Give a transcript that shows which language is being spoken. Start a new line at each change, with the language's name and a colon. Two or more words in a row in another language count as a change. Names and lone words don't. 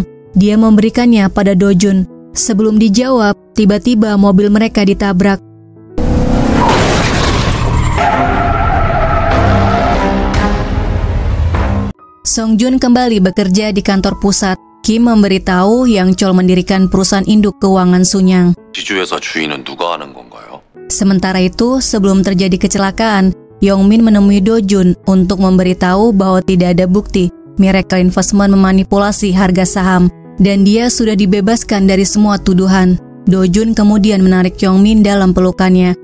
Indonesian: Dia memberikannya pada Dojun. Sebelum dijawab, tiba-tiba mobil mereka ditabrak. Song Jun kembali bekerja di kantor pusat. Kim memberitahu Yang Chol mendirikan perusahaan induk keuangan Sunyang.
Korean: 지주회사 주인은 누가 하는 건가요?
Indonesian: Sementara itu, sebelum terjadi kecelakaan, Yongmin menemui Dojun untuk memberitahu bahwa tidak ada bukti Miracle Investment memanipulasi harga saham. Dan dia sudah dibebaskan dari semua tuduhan. Dojun kemudian menarik Yongmin dalam pelukannya.